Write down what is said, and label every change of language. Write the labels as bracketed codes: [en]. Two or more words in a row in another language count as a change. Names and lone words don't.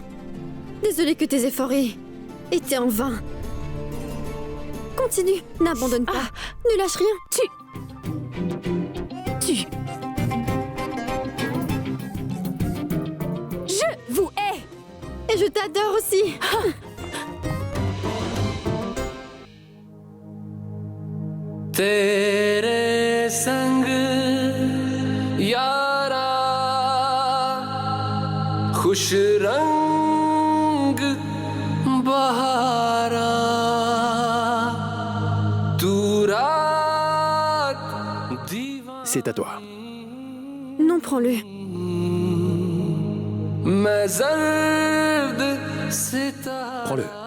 [fr] Désolée que tes efforts étaient en vain. Continue, n'abandonne pas. Ne lâche rien. Tu... Je vous hais. Et je t'adore aussi. [hi] तेरे संग यारा खुश रंग बहारा तू रात दीवानी [fr] C'est à toi. Non, prends-le. [hi] मैं जर्द सितारा [fr] Prends-le.